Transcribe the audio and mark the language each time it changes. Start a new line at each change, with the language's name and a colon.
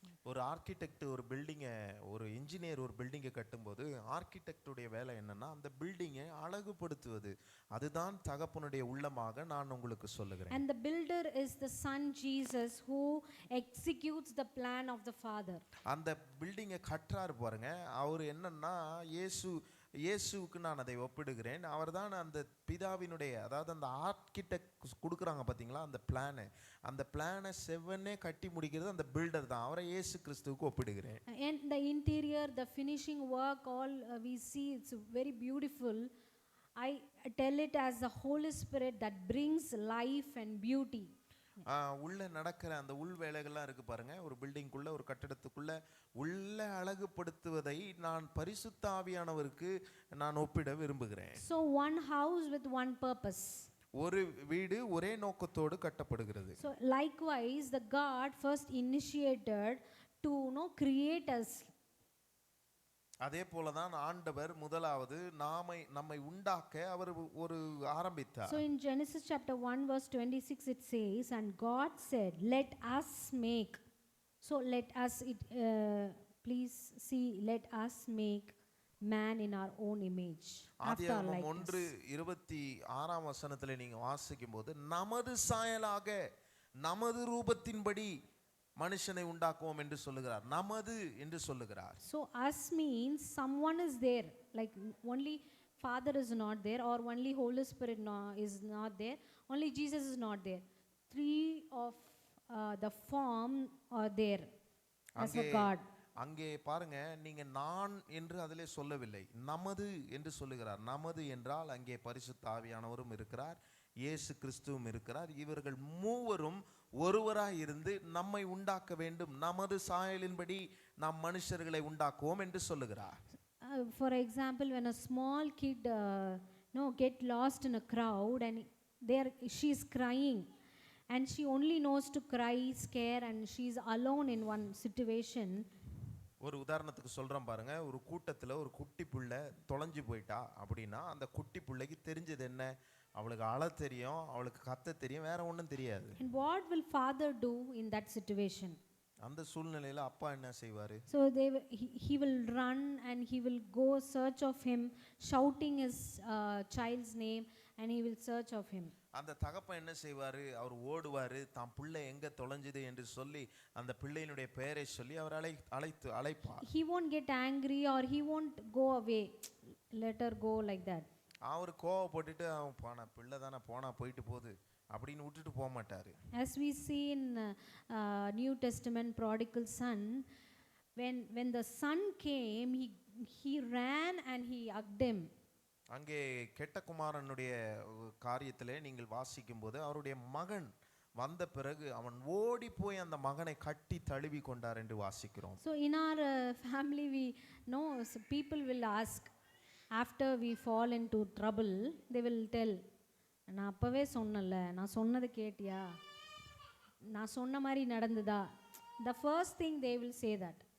Tamil: ஒரு ஆர்கிடெக்ட் ஒரு பில்டிங்கை, ஒரு இன்ஜினியர் ஒரு பில்டிங்கை கட்டும்போது ஆர்கிடெக்டுடைய வேலை என்னன்னா அந்த பில்டிங்கை அழகுபடுத்துவது. அதுதான் தகப்பனுடைய உள்ளமாக நான் உங்களுக்கு சொல்லுகிறேன்.
English: And the builder is the son Jesus who executes the plan of the Father.
Tamil: அந்த பில்டிங்கை கட்டுறாரு பாருங்க, அவர் என்னன்னா இயேசுவுக்கு நான் அதை ஒப்பிடுகிறேன். அவர் தான் அந்த பிதாவினுடைய, அதாவது அந்த ஆர்கிடெக்ட் கொடுக்குறாங்க பார்த்தீங்களா அந்த பிளானை செவ்வனே கட்டி முடிக்கிறது அந்த பில்டர் தான். அவரை இயேசு கிறிஸ்துவுக்கு ஒப்பிடுகிறேன்.
English: And the interior, the finishing work, all we see, it's very beautiful. I tell it as the Holy Spirit that brings life and beauty.
Tamil: உள்ள நடக்கிற அந்த உள் வேலைகள்லாம் இருக்கு பாருங்க, ஒரு பில்டிங்குள்ள, ஒரு கட்டடத்துக்குள்ள உள்ள அழகுபடுத்துவதை நான் பரிசுத்த ஆவியானவருக்கு நான் ஒப்பிட விரும்புகிறேன்.
English: So one house with one purpose.
Tamil: ஒரு வீடு ஒரே நோக்கத்தோடு கட்டப்படுகிறது.
English: So likewise the God first initiated to create us.
Tamil: அதே போலதான் ஆண்டவர் முதலாவது நம்மை உண்டாக்க அவர் ஒரு ஆரம்பித்தார்.
English: So in Genesis chapter 1 verse 26 it says, and God said, let us make. So let us, please see, let us make man in our own image, after our likeness.
Tamil: 1:26 வசனத்திலே நீங்க வாசிக்கும்போது, நமது சாயலாக நமது ரூபத்தின்படி மனுஷனை உண்டாக்குவோம் என்று சொல்லுகிறார். நமது என்று சொல்லுகிறார்.
English: So us means someone is there, like only Father is not there, or only Holy Spirit is not there, only Jesus is not there. Three of the form are there as a God.
Tamil: அங்கே பாருங்க, நீங்க நான் என்று அதிலே சொல்லவில்லை, நமது என்று சொல்லுகிறார். நமது என்றால் அங்கே பரிசுத்த ஆவியானவரும் இருக்கிறார், இயேசு கிறிஸ்துவும் இருக்கிறார். இவர்கள் மூவரும் ஒருவராய் இருந்து நம்மை உண்டாக்க வேண்டும், நமது சாயலின்படி நாம் மனுஷர்களை உண்டாக்குவோம் என்று சொல்லுகிறார்.
English: For example, when a small kid get lost in a crowd and she is crying and she only knows to cry, scare, and she is alone in one situation.
Tamil: ஒரு உதாரணத்துக்கு சொல்றேன் பாருங்க, ஒரு கூட்டத்துல ஒரு குட்டி புள்ள தொலைஞ்சு போயிட்டா அப்படின்னா அந்த குட்டி புள்ளைக்கு தெரிஞ்சது என்ன? அவளுக்கு அழ தெரியும், அவளுக்கு கத்த தெரியும், வேற ஒன்றும் தெரியாது.
English: And what will father do in that situation?
Tamil: அந்த சூழ்நிலையில அப்பா என்ன செய்வாரு?
English: So he will run and he will go search of him, shouting his child's name, and he will search of him.
Tamil: அந்த தகப்பன் என்ன செய்வாரு? அவர் ஓடுவாரு, தான் பிள்ளை எங்க தொலைஞ்சது என்று சொல்லி அந்த பிள்ளையினுடைய பெயரை சொல்லி அவர் அழைப்பார்.
English: He won't get angry or he won't go away, let her go like that.
Tamil: அவர் கோவப்பட்டுட்டு அவன் போனா பிள்ளை தானே போனா போயிட்டு போகுது அப்படின்னு விட்டுட்டு போக மாட்டாரு.
English: As we see in New Testament prodigal son, when the son came, he ran and he hugged him.
Tamil: அங்கே கெட்ட குமாரனுடைய காரியத்திலே நீங்கள் வாசிக்கும் போது அவருடைய மகன் வந்த பிறகு அவன் ஓடி போய் அந்த மகனை கட்டி தழுவி கொண்டார் என்று வாசிக்கிறோம்.
English: So in our family we know, so people will ask after we fall into trouble, they will tell,
Tamil: நான் அப்பவே சொன்னல, நான் சொன்னது கேட்டியா, நான் சொன்ன மாதிரி நடந்ததா?
English: The first thing they will say that.